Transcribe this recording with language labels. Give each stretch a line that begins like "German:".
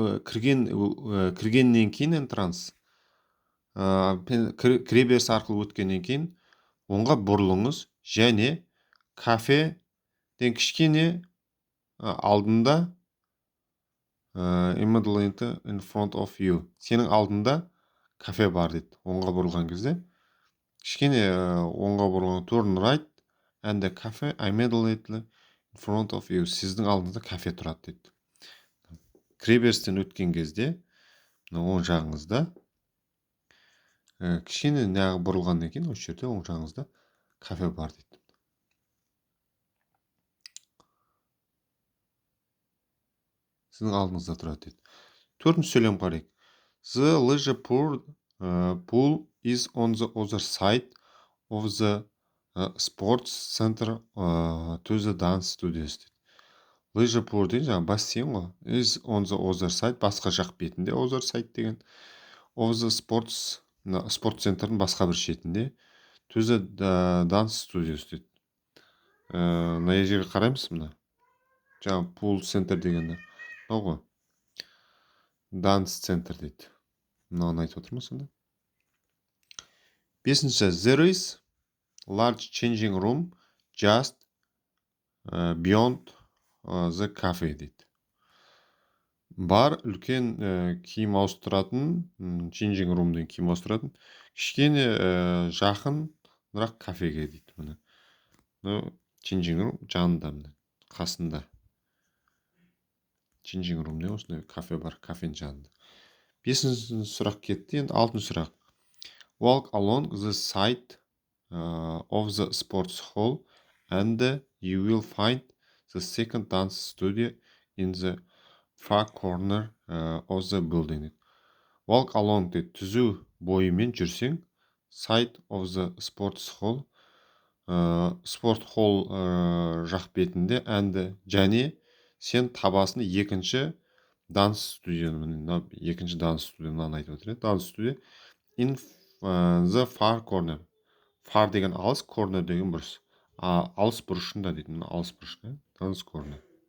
Kazakh: Кіргеннен кейін entrance, кіреберіс арқылы өткеннен кейін оңға бұрылыңыз және кафеден кішкене алдында
English: immediately in front of you.
Kazakh: Сенің алдында кафе бар дейді. Оңға бұрылған кезде кішкене оңға бұрылған
English: turn right and the cafe immediately in front of you.
Kazakh: Сіздің алдыңызда кафе тұрады дейді. Кіреберістен өткен кезде оң жағыңызда кішкене неғып бұрылғаннан кейін осы жерде оң жағыңызда кафе бар дейді. Сіздің алдыңызда тұрады дейді. Төртінші сөйлем қарайық.
English: The leisure pool is on the other side of the sports center to the dance studios
Kazakh: дейді. Leisure pool деген жаңа бассейн ғой.
English: Is on the other side,
Kazakh: басқа жақ бетінде,
English: other side
Kazakh: деген.
English: Of the sports,
Kazakh: спорт центрдің басқа бір шетінде.
English: To the dance studios
Kazakh: дейді. Мына жерге қараймыз мына. Жаңа pool center дегенде. Мынау ғой.
English: Dance center
Kazakh: дейді. Мынаны айтып отырмыз сонда. Бесінші.
English: There is large changing room just beyond the cafe дейді.
Kazakh: Бар үлкен киім ауыстыратын, changing room деген киім ауыстыратын, кішкене жақын бірақ кафеге дейді. Міне changing room жанында, міне қасында. Changing room деген осындай кафе бар, кафенің жанында. Бесінші сұрақ кетті, енді алтыншы сұрақ.
English: Walk along the side of the sports hall and you will find the second dance studio in the far corner of the building. Walk along
Kazakh: дейді. Түзу бойымен жүрсең,
English: side of the sports hall,
Kazakh: sport hall жақ бетінде, және сен табасын екінші данс студияны, екінші данс студияны айтып отыр.
English: Данс студия in the far corner.
Kazakh: Far деген алыс, corner деген бұрыш. Алыс бұрышында дейді. Алыс бұрышында. Данс corner.